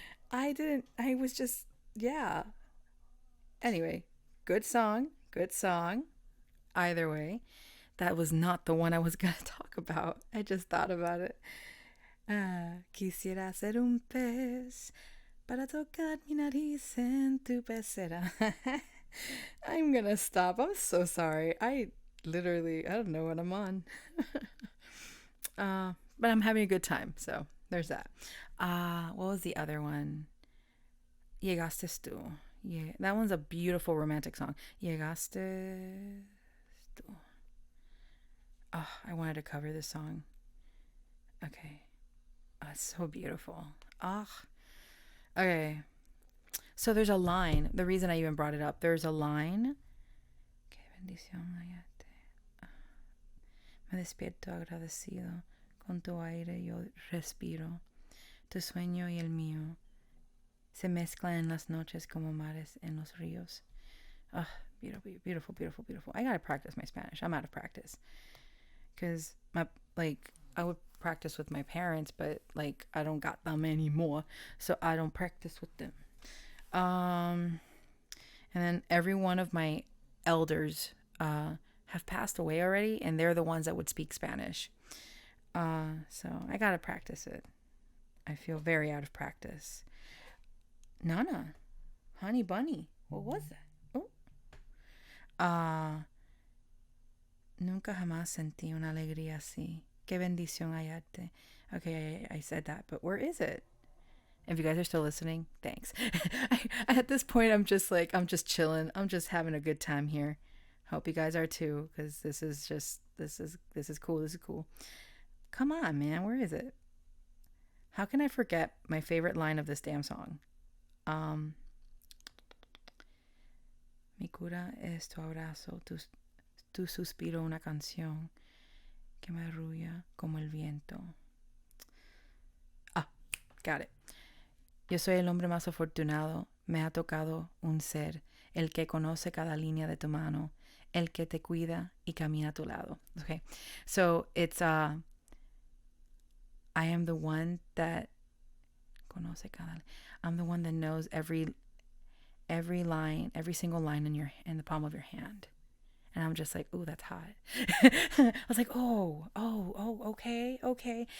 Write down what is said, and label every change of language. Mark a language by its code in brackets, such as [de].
[en] I was just, yeah. Anyway, good song, good song. Either way, that was not the one I was going to talk about. I just thought about it. [es] Quisiera ser un pez para tocar mi nariz en tu pecera. [en] I'm gonna stop. I'm so sorry. I don't know what I'm on. But I'm having a good time, so there's that. What was the other one? Llegaste tú. Yeah, that one's a beautiful romantic song. Llegaste tú. Oh, I wanted to cover this song. Okay. Oh, it's so beautiful. Ah. Okay. So there's a line. The reason I even brought it up, there's a line. [es] Que bendición, me despierto agradecido con tu aire yo respiro. Tu sueño y el mío se mezclan en las noches como mares en los ríos. [en] Oh, beautiful, beautiful, beautiful, beautiful. I gotta practice my Spanish. I'm out of practice. Because, I would practice with my parents, but, I don't got them anymore. So I don't practice with them. And then every one of my elders have passed away already, and they're the ones that would speak Spanish. So I gotta practice it. I feel very out of practice. Nana, honey bunny, what was that? Oh. [es] Nunca jamás sentí una alegría así. Qué bendición hallarte. [en] Okay, I said that, but where is it? If you guys are still listening, thanks. At this point, I'm just chilling. I'm just having a good time here. Hope you guys are too, because this is cool. This is cool. Come on, man, where is it? How can I forget my favorite line of this damn song? [es] Mi cura es tu abrazo, tu suspiro una canción que me arrulla como el viento. [en] Got it. [es] Yo soy el hombre más afortunado. Me ha tocado un ser, el que conoce cada línea de tu mano, el que te cuida y camina a tu lado. [en] Okay, so it's I am the one that [es] conoce cada. [en] I'm the one that knows every line, every single line in the palm of your hand. And I'm just like, ooh, that's hot. I was like, oh, okay.